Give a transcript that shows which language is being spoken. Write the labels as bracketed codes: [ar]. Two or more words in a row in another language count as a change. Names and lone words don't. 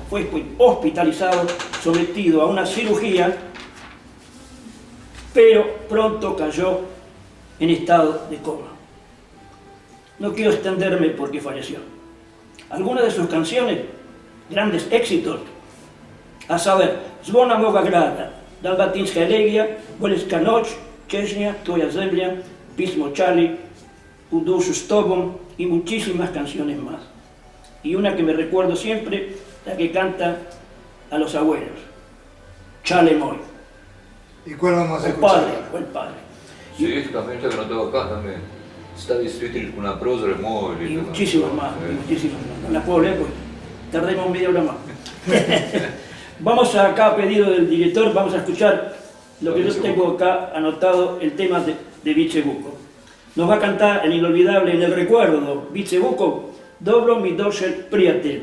[es] Fue hospitalizado, sometido a una cirugía, pero pronto cayó en estado de coma. No quiero extenderme porque falleció. Algunas de sus canciones, grandes éxitos, a saber, Dzwona mowa grada, Dalmatyńska elegia, Boleska noc, Cześnia, Twoja zemlia, Pismo Czali, Uduszu z Tobą y muchísimas canciones más. Y una que me recuerdo siempre, la que canta a los abuelos, Chale Moy. ¿Y cuál vamos a El escuchar? padre, el padre. Sí, esta también está anotado acá también. Stavi Svetili una prozore mogli. Y muchísimas más, muchísimas más. No las puedo leer porque tardemos media hora más. Vamos acá, a pedido del director, vamos a escuchar lo que yo tengo acá anotado, el tema de Vice Buko. Nos va a cantar el inolvidable, en el recuerdo, Vice Buko, Dobro mi došel prijatelj.